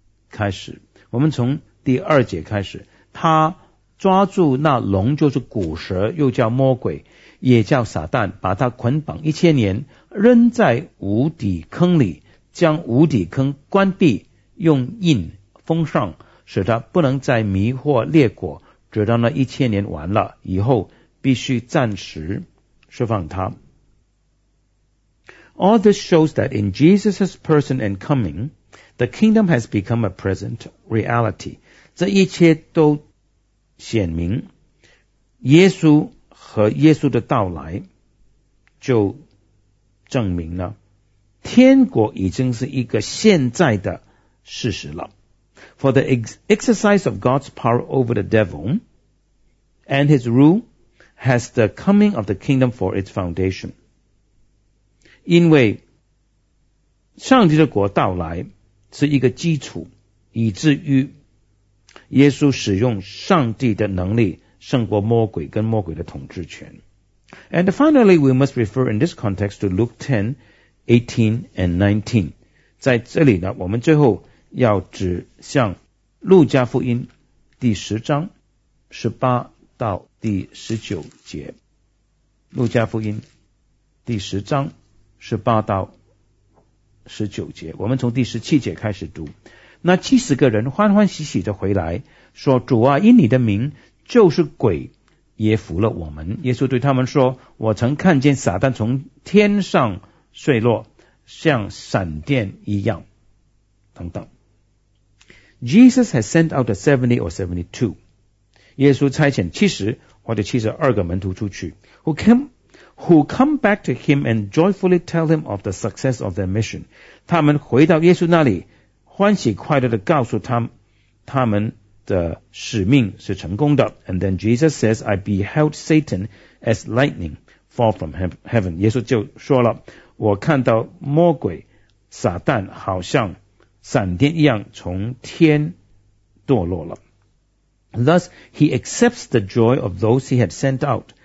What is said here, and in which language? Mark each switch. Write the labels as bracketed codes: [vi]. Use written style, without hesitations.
[zh] 开始，我们从第二节开始，他抓住那龙，就是古蛇，又叫魔鬼，也叫撒旦，把他捆绑一千年，扔在无底坑里，将无底坑关闭，用印封上，使他不能再迷惑列国，直到那一千年完了以后，必须暂时释放他。 [en] All this shows that in Jesus' person and coming, the kingdom has become a present reality. [zh] 这一切都显明耶稣和耶稣的到来就证明了天国已经是一个现在的事实了。 [en] For the exercise of God's power over the devil and his rule has the coming of the kingdom for its foundation. [zh] 因为上帝的国到来是一个基础，以至于耶稣使用上帝的能力胜过魔鬼跟魔鬼的统治权。 [en] And finally, we must refer in this context to Luke 10, 18 and 19. [zh] 在这里呢，我们最后要指向路加福音第十章十八到第十九节。路加福音第十章十八到十九节，我们从第十七节开始读。那七十个人欢欢喜喜的回来说，主啊，因你的名就是鬼也服了我们。耶稣对他们说，我曾看见撒旦从天上坠落，像闪电一样等等。 [en] Jesus has sent out the 70 or 72. [zh] 耶稣差遣七十或者七十二个门徒出去， [en] who come back to him and joyfully tell him of the success of their mission. [zh] 他们回到耶稣那里，欢喜快乐地告诉他们的使命是成功的。 [en] And then Jesus says, I beheld Satan as lightning fall from heaven. [zh] 耶稣就说了，我看到魔鬼撒旦好像闪电一样从天堕落了。 [en] Thus, he accepts the joy of those he had sent out.